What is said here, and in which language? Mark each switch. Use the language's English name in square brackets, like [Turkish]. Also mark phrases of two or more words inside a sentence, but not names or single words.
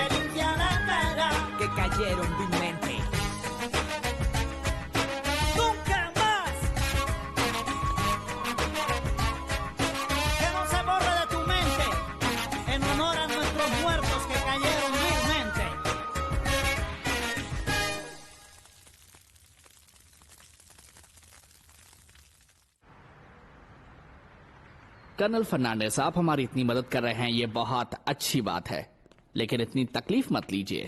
[Spanish] Se limpia la cara. Que cayeron vilmente. ¡Nunca más! Que no se borre de tu mente. En honor a nuestros muertos que cayeron vilmente. [Hindi] कर्नल फर्नांडिस, आप हमारी इतनी मदद कर रहे हैं, ये बहुत अच्छी बात है, लेकिन इतनी तकलीफ मत लीजिए।